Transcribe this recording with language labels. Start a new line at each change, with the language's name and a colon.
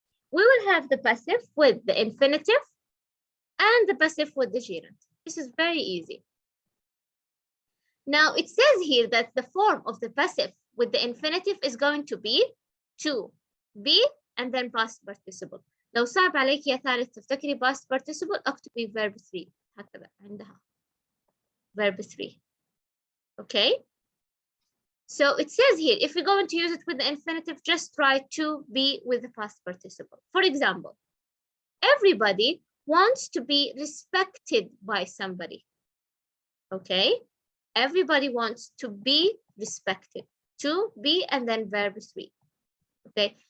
English: We will have the passive with the infinitive and the passive with the gerund. This is very easy. Now it says here that the form of the passive with the infinitive is going to be to, be, and then past participle.
Arabic: لو صعب عليك يا ثالث تفتكري past participle اكتبي verb 3 هكذا عندها verb 3.
English: Okay. So it says here, if we're going to use it with the infinitive, just try to be with the past participle. For example, everybody wants to be respected by somebody. Okay. Everybody wants to be respected. To, be, and then verb 3. Okay.